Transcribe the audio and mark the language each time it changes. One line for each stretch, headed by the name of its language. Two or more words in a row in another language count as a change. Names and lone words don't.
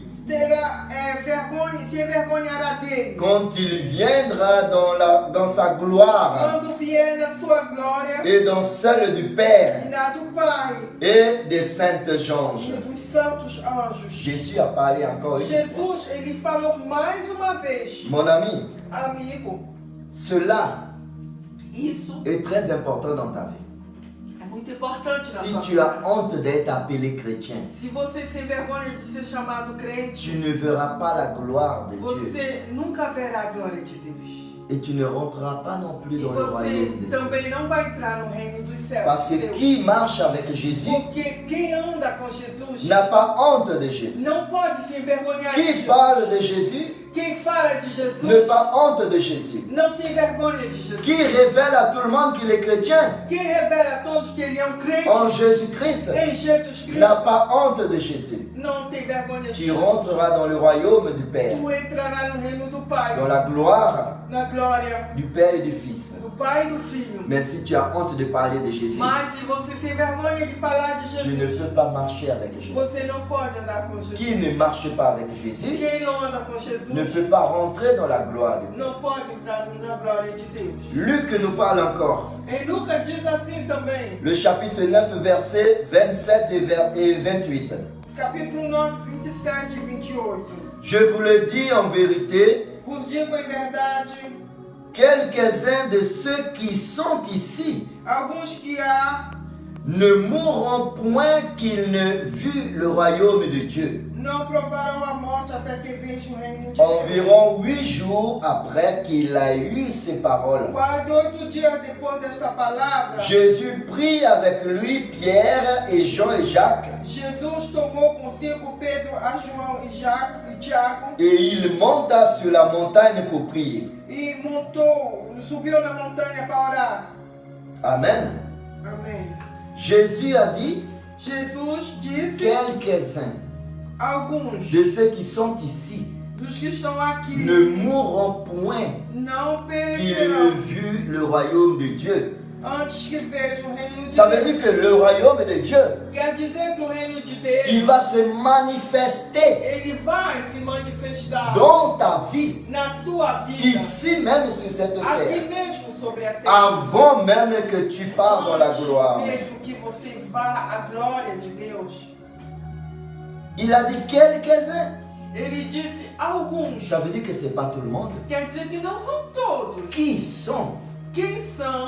Portuguese: terá vergonha, se envergonhará dele.
French: quand il viendra dans sa gloire
Portuguese: Quando vier na sua glória
French: et dans celle du
Portuguese: e
French: Père
Portuguese: na do Pai
French: et des saintes
Portuguese: e
French: anges.
Portuguese: dos santos anjos.
French: Jésus a parlé encore une fois.
Portuguese: Jesus, ele falou mais uma vez,
French: Mon ami,
Portuguese: amigo,
French: cela
Portuguese: isso
French: est très important dans ta vie.
Portuguese: é muito importante na
French: Si
Portuguese: sua
French: tu
Portuguese: vida.
French: as honte d'être appelé chrétien,
Portuguese: Se você se envergonha de ser chamado crente,
French: tu ne verras pas la gloire de Dieu
Portuguese: você nunca verá a glória de Deus.
French: et tu ne rentreras pas non plus
Portuguese: E
French: dans le royaume de
Portuguese: você
French: Dieu.
Portuguese: também não vai entrar no reino dos céus.
French: Parce que
Portuguese: de Deus.
French: qui marche avec Jésus
Portuguese: Porque quem anda com Jesus
French: n'a pas honte de Jésus.
Portuguese: não pode se envergonhar de
French: Qui
Portuguese: Jesus.
French: parle de Jésus
Portuguese: Quem fala de Jesus
French: n'a pas honte de Jésus.
Portuguese: não se envergonha de Jesus.
French: Qui révèle à tout le monde qu'il est chrétien
Portuguese: Quem revela a todos que ele é um crente
French: en Jésus-Christ
Portuguese: em Jesus Cristo
French: n'a pas honte de Jésus.
Portuguese: não tem vergonha de
French: Tu
Portuguese: Jesus.
French: rentreras dans le royaume du Père,
Portuguese: Tu entrará no reino do Pai,
French: dans la gloire
Portuguese: na glória
French: du Père et du Fils.
Portuguese: do Pai e do Filho.
French: Mais si tu as honte de parler de Jésus,
Portuguese: Mas se você se envergonha de falar de
French: tu ne
Portuguese: Jesus,
French: peux pas marcher avec Jésus.
Portuguese: você não pode andar com
French: Qui
Portuguese: Jesus.
French: ne marche pas avec Jésus
Portuguese: Quem não anda com
French: ne
Portuguese: Jesus
French: peut pas rentrer dans la gloire de Dieu.
Portuguese: não pode entrar na glória de Deus.
French: Luc nous parle encore.
Portuguese: Em Lucas diz assim também,
French: Le chapitre 9, versets 27 et 28.
Portuguese: capítulo 9, 27 e 28.
French: Je vous le dis en vérité,
Portuguese: Vos digo em verdade,
French: quelques-uns de ceux qui sont ici
Portuguese: alguns que há
French: ne mourront point qu'ils ne vu le royaume de Dieu.
Portuguese: não provarão a morte até que veja o reino de Deus.
French: Environ 8 jours après qu'il a eu ces paroles,
Portuguese: Quase 8 dias depois desta palavra,
French: Jésus prit avec lui Pierre et Jean et Jacques
Portuguese: Jesus tomou consigo Pedro, a João e Jacques e Tiago
French: et il monta sur la montagne pour prier.
Portuguese: e subiu na montanha para orar.
French: Amen.
Portuguese: Amém.
French: Jésus a dit
Portuguese: Jesus disse,
French: quelques-uns
Portuguese: alguns
French: de ceux qui sont ici
Portuguese: dos que estão aqui
French: ne mourront point
Portuguese: não
French: qu'ils ne
Portuguese: perecerão
French: vu le royaume de Dieu.
Portuguese: antes que vejam o reino de
French: Ça veut
Portuguese: Deus.
French: dire que le royaume de Dieu,
Portuguese: Quer dizer que o reino de
French: il
Portuguese: Deus,
French: va se manifester
Portuguese: ele vai se manifestar
French: dans ta vie,
Portuguese: na sua vida,
French: ici même sur cette
Portuguese: aqui
French: terre,
Portuguese: mesmo sobre a terra,
French: avant même que tu pars dans la gloire.
Portuguese: mesmo que você vá à glória de Deus.
French: Il a dit quelques-uns.
Portuguese: Ele disse alguns,
French: Ça veut dire que ce n'est pas tout le monde.
Portuguese: quer dizer que não são todos.
French: Qui sont
Portuguese: Quem são